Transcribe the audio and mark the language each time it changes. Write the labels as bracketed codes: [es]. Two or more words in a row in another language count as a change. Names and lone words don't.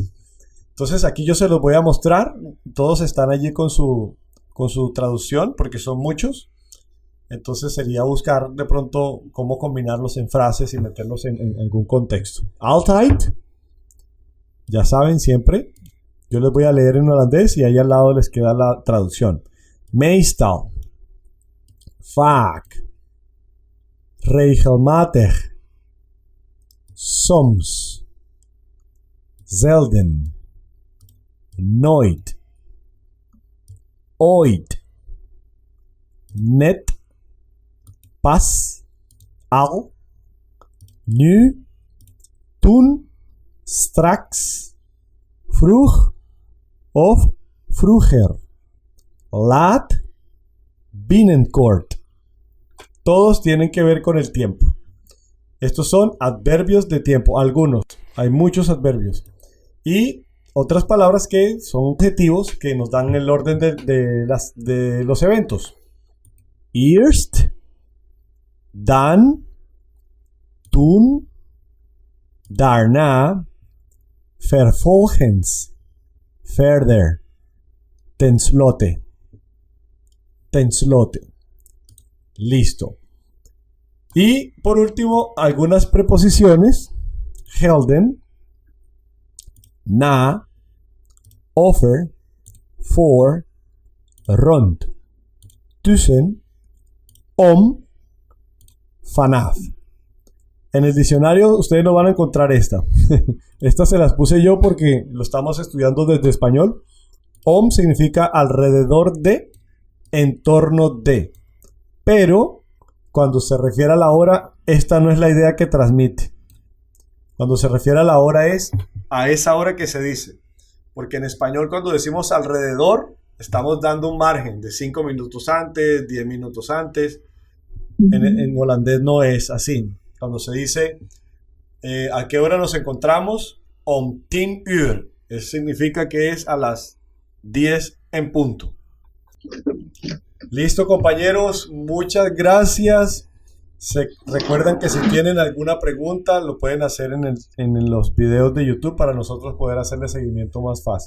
[es] Entonces aquí yo se los voy a mostrar. Todos están allí con su traducción porque son muchos. Entonces sería buscar de pronto cómo combinarlos en frases y meterlos en algún contexto. Altijd. Ya saben siempre. Yo les voy a leer en holandés y ahí al lado les queda la traducción. [nl] Meestal. Vaak. Regelmatig. Soms. Zelden. Nooit. Ooit. Net. Pas. Al. Nu. Toen. Straks. Vroeg. Of vroeger. Laat. Binnenkort. [es] Todos tienen que ver con el tiempo. Estos son adverbios de tiempo. Algunos. Hay muchos adverbios. Y otras palabras que son adjetivos que nos dan el orden de los eventos. [nl] Eerst. Dan. Toen. Daarna. Vervolgens. Verder. Tenslotte. Tenslotte. [es] Listo. Y por último, algunas preposiciones. [nl] Gelden. Na. Over. Voor. Rond. Tussen. Om. Vanaf. [es] En el diccionario ustedes no van a encontrar esta. Esta se las puse yo porque lo estamos estudiando desde español. Om significa alrededor de, en torno de. Pero cuando se refiere a la hora, esta no es la idea que transmite. Cuando se refiere a la hora es a esa hora que se dice. Porque en español cuando decimos alrededor, estamos dando un margen de 5 minutos antes, 10 minutos antes. En holandés no es así. Cuando se dice ¿a qué hora nos encontramos? [nl] Om 10 uur. [es] Eso significa que es a las 10 en punto. Listo, compañeros. Muchas gracias. Recuerden que si tienen alguna pregunta lo pueden hacer en los videos de YouTube para nosotros poder hacerle seguimiento más fácil.